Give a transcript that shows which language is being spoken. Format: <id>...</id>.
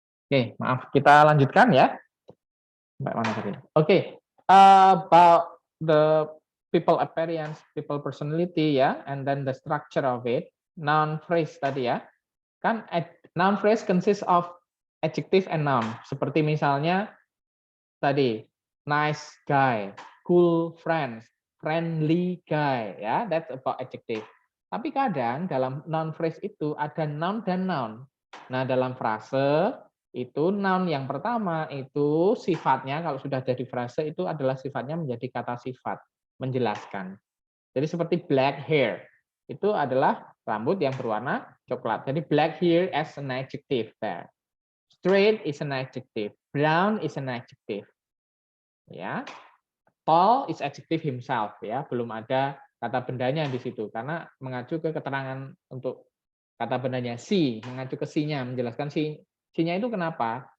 <id>Oke, maaf kita lanjutkan ya. Mbak mana tadi?</id> <en>Oke, about the people appearance, people personality ya, and then the structure of it. Noun phrase</en> <id>tadi ya. Kan</id> <en>noun phrase consists of adjective and noun.</en> <id>Seperti misalnya tadi</id> <en>nice guy, cool friends, friendly guy ya, that's about adjective.</en> <id>Tapi kadang dalam noun phrase itu ada noun dan noun. Nah, dalam frase itu noun yang pertama itu sifatnya kalau sudah jadi frase itu adalah sifatnya menjadi kata sifat, menjelaskan. Jadi seperti black hair itu adalah rambut yang berwarna coklat.</id> <en>Jadi black hair as an adjective there. Straight is an adjective. Brown is an adjective. Ya. Tall is adjective himself</en> <id>ya, belum ada kata bendanya di situ karena mengacu ke keterangan untuk kata bendanya she, mengacu ke she-nya, menjelaskan she-nya itu kenapa?</id>